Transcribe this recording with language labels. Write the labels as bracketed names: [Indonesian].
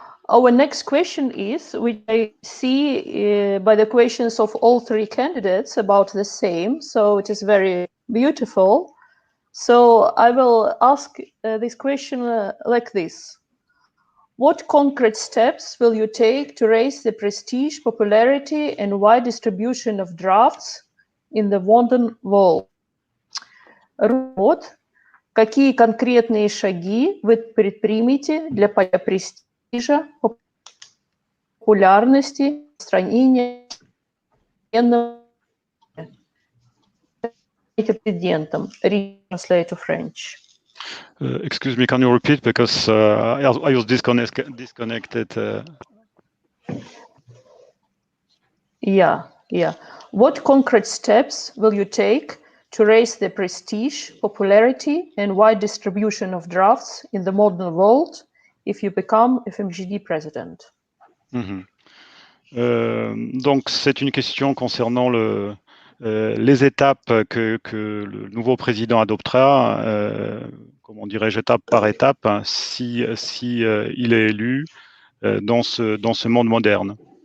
[English] Our next question is, which I see by the questions of all three candidates about the same, so it is very beautiful. So I will ask this question like this. What concrete steps will you take to raise the prestige, popularity, and wide distribution of draughts in the modern world? [Russian] Какие конкретные шаги вы предпримете для престижа, популярности, распространения президентом? [English] Translate to French. Excuse me, can you repeat, because I was disconnected. Yeah. What concrete steps will you take to raise the prestige, popularity, and wide distribution of draughts in the modern world if you become FMJD president? [French] Donc, c'est une question concernant les étapes que le nouveau président adoptera, comment dirais-je, étape par étape, hein, si il est élu dans ce monde moderne.